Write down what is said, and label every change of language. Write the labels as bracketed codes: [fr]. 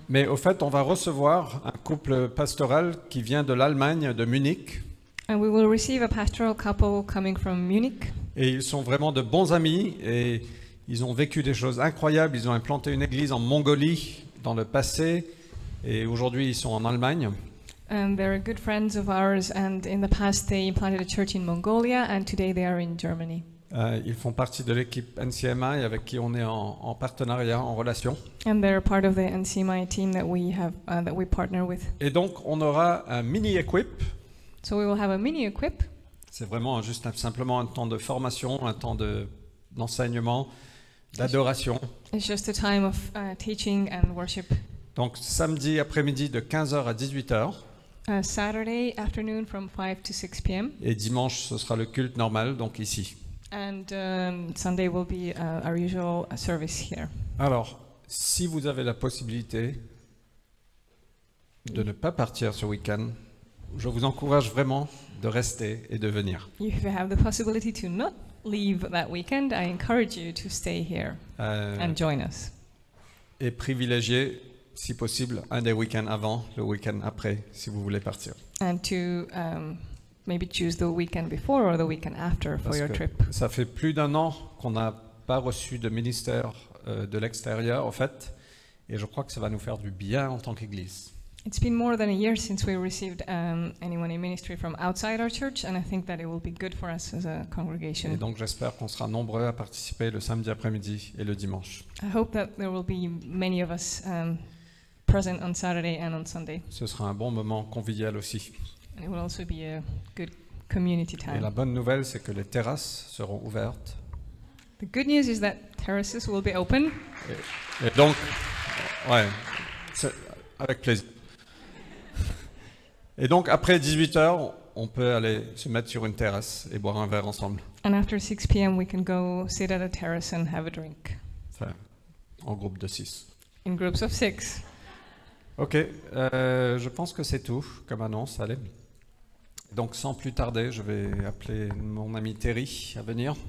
[fr] Mais au fait, on va recevoir un couple pastoral qui vient de l'Allemagne, de Munich. [en] And we will receive a pastoral couple coming from Munich. [fr] Et ils sont vraiment de bons amis et ils ont vécu des choses incroyables. Ils ont implanté une église en Mongolie dans le passé et aujourd'hui ils sont en Allemagne. [en] And they're good friends of ours, and in the past they planted a church in Mongolia, and today they are in Germany. [fr] Ils font partie de l'équipe NCMI avec qui on est en partenariat, en relation. [en] And they're part of the NCMI team that we partner with. [fr] Et donc on aura un mini-equip. [en] So we will have a mini equip. [fr] C'est vraiment simplement un temps de formation, un temps d'enseignement, d'adoration. [en] It's just a time of teaching and worship. [fr] Donc samedi après-midi de 15h à 18h. [en] Saturday afternoon from 5 to 6 p.m. [fr] Et dimanche, ce sera le culte normal, donc ici. [en] And Sunday will be our usual service here. [fr] Alors, si vous avez la possibilité de ne pas partir ce week-end, je vous encourage vraiment de rester et de venir. [en] If you have the possibility to not leave that weekend, I encourage you to stay here and join us. [fr] Et privilégier, si possible, un des week-ends avant, le week-end après, si vous voulez partir. [en] And to maybe choose the weekend before or the weekend after for [fr] Parce [en] your [fr] que [en] trip. [fr] ça fait plus d'1 an qu'on n'a pas reçu de ministère de l'extérieur, en fait, et je crois que ça va nous faire du bien en tant qu'Église. [en] It's been more than a year since we received anyone in ministry from outside our church, and I think that it will be good for us as a [fr] Et [en] congregation. [fr] donc j'espère qu'on sera nombreux à participer le samedi après-midi et le dimanche. [en] I hope that there will be many of us present on Saturday and on Sunday. [fr] Ce sera un bon moment convivial aussi. [en] And it will also be a good community [fr] Et la [en] time. [fr] bonne nouvelle, c'est que les terrasses seront ouvertes. [en] The good news is that terraces will be open. [fr] Et donc, ouais, avec plaisir. Et donc, après 18h, on peut aller se mettre sur une terrasse et boire un verre ensemble. [en] And after 6 p.m. we can go sit at a terrace and have a drink [fr] Enfin, en groupe de 6. [en] in groups of 6. [fr] Ok, je pense que c'est tout comme annonce. Allez. Donc, sans plus tarder, je vais appeler mon ami Terry à venir.